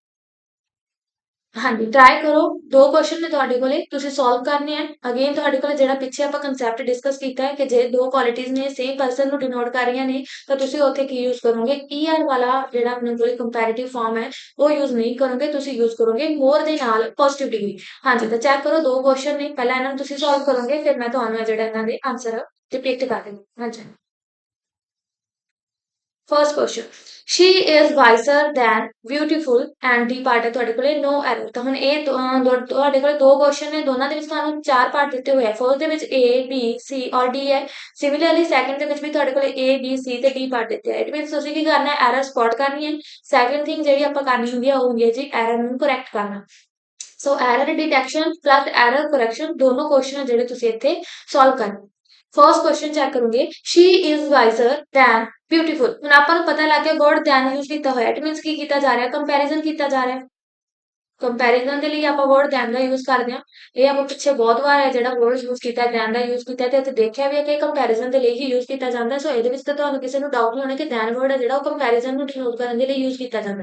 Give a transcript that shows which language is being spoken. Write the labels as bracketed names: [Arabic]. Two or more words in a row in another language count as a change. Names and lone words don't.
[Punjabi] ਹਾਂਜੀ ਟਰਾਈ ਕਰੋ ਦੋ ਕੁਐਸਚਨ ਨੇ ਤੁਹਾਡੇ ਕੋਲੇ ਤੁਸੀਂ ਸੋਲਵ ਕਰਨੇ ਆ ਅਗੇਨ ਤੁਹਾਡੇ ਕੋਲੇ ਜਿਹੜਾ ਪਿੱਛੇ ਆਪਾਂ [English] concept discuss [Punjabi] ਕੀਤਾ ਹੈ ਕਿ ਜੇ ਦੋ ਕੁਆਲਿਟੀਜ਼ ਨੇ [English] same person [Punjabi] ਨੂੰ ਡਿਨੋਟ ਕਰ ਰਹੀਆਂ ਨੇ ਤਾਂ ਤੁਸੀਂ ਉੱਥੇ ਕੀ ਯੂਜ਼ ਕਰੋਗੇ ਈਆਰ ਵਾਲਾ ਜਿਹੜਾ ਆਪਣੇ ਕੋਲੇ [English] comparative form [Punjabi] ਹੈ ਉਹ ਯੂਜ਼ ਨਹੀਂ ਕਰੋਗੇ ਤੁਸੀਂ ਯੂਜ਼ ਕਰੋਗੇ ਮੋਰ ਦੇ ਨਾਲ [English] positive degree [Punjabi] ਹਾਂਜੀ ਤਾਂ ਚੈੱਕ ਕਰੋ ਦੋ ਕੁਐਸਚਨ ਨੇ ਪਹਿਲਾਂ ਇਹਨਾਂ ਨੂੰ ਤੁਸੀਂ ਸੋਲਵ ਕਰੋਗੇ ਫਿਰ ਮੈਂ ਤੁਹਾਨੂੰ ਜਿਹੜਾ ਇਹਨਾਂ ਦੇ [English] answer depict [Punjabi] ਕਰ ਦੇਵਾਂਗੀ ਹਾਂਜੀ [English] first question she is wiser than beautiful and [Punjabi] ਦੀ ਪਾਰਟ ਹੈ ਤੁਹਾਡੇ ਕੋਲੇ [English] no error [Punjabi] ਤਾਂ ਹੁਣ ਇਹ ਤੁਹਾਡੇ ਕੋਲੇ ਦੋ ਕੁਐਸਚਨ ਨੇ ਦੋਨਾਂ ਦੇ ਵਿੱਚ ਤੁਹਾਨੂੰ ਚਾਰ ਪਾਰਟ ਦਿੱਤੇ ਹੋਏ ਆ ਫਰਸਟ ਦੇ ਵਿੱਚ A B C ਔਰ D ਹੈ ਸਿਮਿਲਰਲੀ ਸੈਕੰਡ ਦੇ ਵਿੱਚ ਵੀ ਤੁਹਾਡੇ ਕੋਲੇ A B C ਤੇ D ਪਾਰਟ ਦਿੱਤੇ ਆ [English] it means [Punjabi] ਤੁਸੀਂ ਕੀ ਕਰਨਾ ਹੈ [English] error spot [Punjabi] ਕਰਨੀ ਹੈ [English] second thing [Punjabi] ਜਿਹੜੀ ਆਪਾਂ ਕਰਨੀ ਹੁੰਦੀ ਆ ਉਹ ਹੁੰਦੀ ਹੈ ਜੀ ਐਰਰ ਨੂੰ ਕਰੈਕਟ ਕਰਨਾ [English] so error detection plus error correction [Punjabi] ਦੋਨੋਂ ਕੁਐਸਚਨ ਜਿਹੜੇ ਤੁਸੀਂ ਇੱਥੇ ਸੋਲਵ ਕਰਨੇ [English] first question [Punjabi] ਚੈੱਕ ਕਰੋਗੇ [English] she is wiser than beautiful [Punjabi] ਹੁਣ ਆਪਾਂ ਨੂੰ ਪਤਾ ਲੱਗ ਗਿਆ [English] word than use [Punjabi] ਕੀਤਾ ਹੋਇਆ [English] it means [Punjabi] ਕੀ ਕੀਤਾ ਜਾ ਰਿਹਾ ਕੰਪੈਰੀਜ਼ਨ ਕੀਤਾ ਜਾ ਰਿਹਾ ਕੰਪੈਰੀਜ਼ਨ ਦੇ ਲਈ ਆਪਾਂ [English] word than [Punjabi] ਦਾ ਯੂਜ਼ ਕਰਦੇ ਹਾਂ। ਇਹ ਆਪਾਂ ਪਿੱਛੇ ਬਹੁਤ ਵਾਰ ਹੈ ਜਿਹੜਾ [English] word use [Punjabi] ਕੀਤਾ ਦੈਨ ਦਾ ਯੂਜ਼ ਕੀਤਾ ਤੇ ਇੱਥੇ ਦੇਖਿਆ ਵੀ ਹੈ ਕਿ ਕੰਪੈਰੀਜ਼ਨ ਦੇ ਲਈ ਹੀ ਯੂਜ਼ ਕੀਤਾ ਜਾਂਦਾ। ਸੋ ਇਹਦੇ ਵਿੱਚ ਤਾਂ ਤੁਹਾਨੂੰ ਕਿਸੇ ਨੂੰ ਡਾਊਟ ਨਹੀਂ ਹੋਣਾ ਕਿ [English] than word [Punjabi] ਹੈ ਜਿਹੜਾ ਉਹ ਕੰਪੈਰੀਜ਼ਨ ਨੂੰ ਡਿਨੋਟ ਕਰਨ ਦੇ ਲਈ ਯੂਜ਼ ਕੀਤਾ ਜਾਂਦਾ।